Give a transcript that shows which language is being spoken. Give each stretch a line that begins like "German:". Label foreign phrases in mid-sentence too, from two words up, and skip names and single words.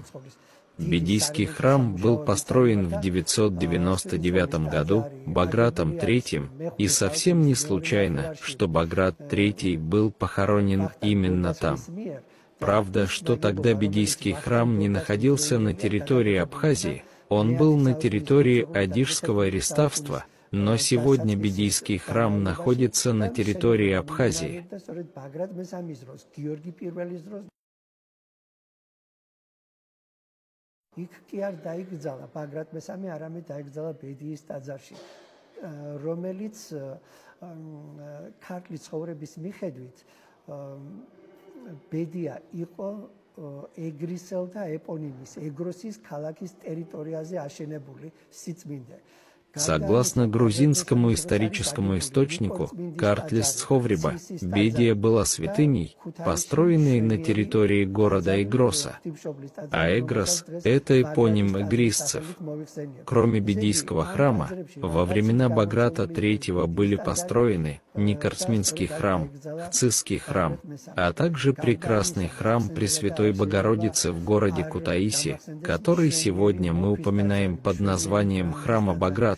Russian: Бедийский храм был построен в 999 году Багратом III, и совсем не случайно, что Баграт III был похоронен именно там. Правда, что тогда Бедийский храм не находился на территории Абхазии, он был на территории Адижского реставства, но сегодня Бедийский храм находится на территории Абхазии.
Georgian: იქ კი არ დაიგრძალა ბაგრატ მესამე, არამედ დაიგრძალა ბედიის ტაძარში, რომელიც ქართლის ცხოვრების მიხედვით ბედია იყო ეგრისელთა ეპონიმის, ეგროსის ქალაქის ტერიტორიაზე აშენებული სიწმინდე.
Russian: Согласно грузинскому историческому источнику, Картлис Цховриба, Бедия была святыней, построенной на территории города Эгроса, а Эгрос – это эпоним эгрисцев. Кроме Бедийского храма, во времена Баграта III были построены Никарсминский храм, Хцисский храм, а также прекрасный храм Пресвятой Богородицы в городе Кутаиси, который сегодня мы упоминаем под названием храма Баграта.